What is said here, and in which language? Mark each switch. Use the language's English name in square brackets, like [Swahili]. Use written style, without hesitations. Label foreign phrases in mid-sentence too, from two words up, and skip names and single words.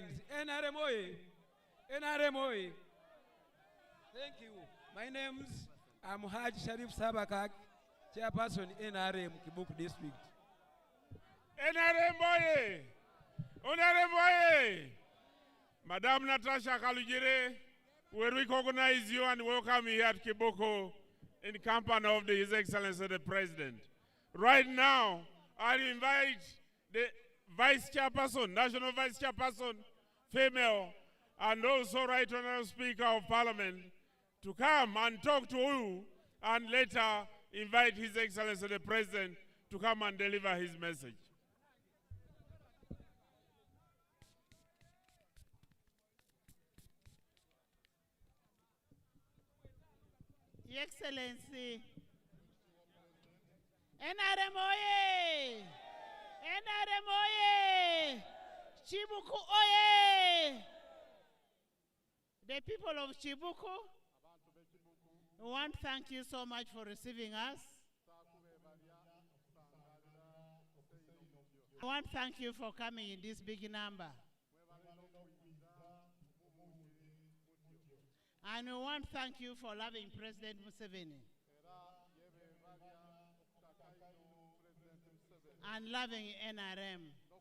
[English] NRM NRM Thank you. My name's Haj Sharif Sabakak, Chairperson NRM Kibuku District. NRM NRM Madam Natasha Kalujire, we recognize you and welcome you here at Kibuku in company of His Excellency the President. Right now, I invite the Vice Chairperson, National Vice Chairperson, female, and also Right Honorable Speaker of Parliament to come and talk to you and later invite His Excellency the President to come and deliver his message. Your Excellency, NRM oye! NRM oye! Kibuku oye! The people of Kibuku, we want to thank you so much for receiving us. I want to thank you for coming in this big number. And we want to thank you for loving President Museveni and loving NRM.